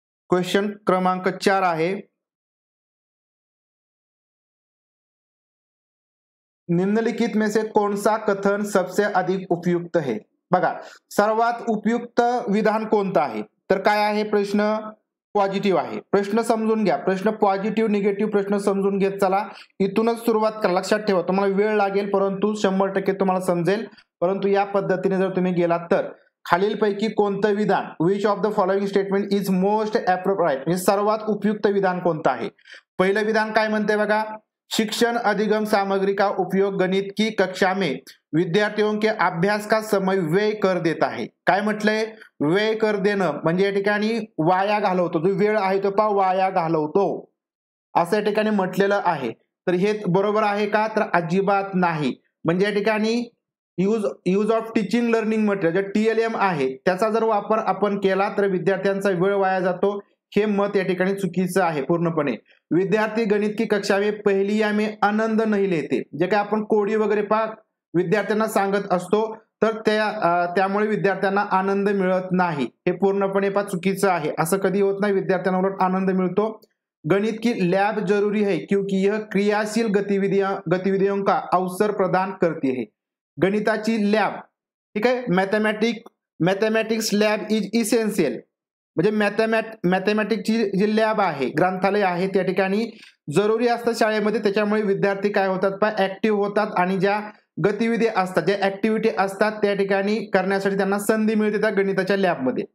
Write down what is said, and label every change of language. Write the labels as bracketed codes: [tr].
[hi] Question [mr] क्रमांक 4 आहे, [hi] निम्नलिखित में से कौन सा कथन सबसे अधिक उपयुक्त है. [mr] बघा सर्वात उपयुक्त विधान कोणतं आहे, तर काय आहे प्रश्न, पॉझिटिव्ह आहे. प्रश्न समजून घ्या, प्रश्न पॉझिटिव्ह निगेटिव्ह प्रश्न समजून घेत चला. इथूनच सुरुवात करा. लक्षात ठेवा तुम्हाला वेळ लागेल परंतु 100% तुम्हाला समजेल. परंतु या पद्धतीने जर तुम्ही गेलात तर खालीलपैकी कोणतं विधान, [en] which of the following statement is most appropriate, [mr] म्हणजे सर्वात उपयुक्त विधान कोणतं आहे. पहिलं विधान काय म्हणते बघा, [hi] शिक्षण अधिगम सामग्री का उपयोग गणित की कक्षा में विद्यार्थियों के अभ्यास का समय व्यय कर देता है. [mr] काय म्हटलंय, व्यय कर देणं म्हणजे या ठिकाणी वाया घालवतो, जो वेळ आहे तो वाया घालवतो असं या ठिकाणी म्हटलेलं आहे. तर हे बरोबर आहे का, तर अजिबात नाही. म्हणजे या ठिकाणी [en] use of teaching learning material [mr] जे TLM आहे त्याचा जर वापर आपण केला तर विद्यार्थ्यांचा वेळ वाया जातो. हे मत या ठिकाणी चुकीचं आहे पूर्णपणे. [hi] विद्यार्थी गणित की कक्षा में पहली या में आनंद नहीं लेते, [mr] जे काय आपण कोडी वगैरे विद्यार्थ्यांना सांगत असतो तर त्यामुळे विद्यार्थ्यांना आनंद मिळत नाही. हे पूर्णपणे चुकीचं आहे. असं कधी होत नाही, विद्यार्थ्यांना उलट आनंद मिळतो. [hi] गणित की लैब जरूरी है क्योंकि यह क्रियाशील गतिविधियों का अवसर प्रदान करती है. [mr] गणिताची लॅब, ठीक आहे, [en] mathematics lab is essential, [mr] म्हणजे मॅथमॅटिक्सची जी लॅब आहे, ग्रंथालय आहे, त्या ठिकाणी जरुरी असतं शाळेमध्ये. त्याच्यामुळे विद्यार्थी काय होतात, ऍक्टिव्ह होतात आणि ज्या गतिविधी असतात, ज्या ऍक्टिव्हिटी असतात त्या ठिकाणी करण्यासाठी त्यांना संधी मिळते त्या गणिताच्या लॅबमध्ये.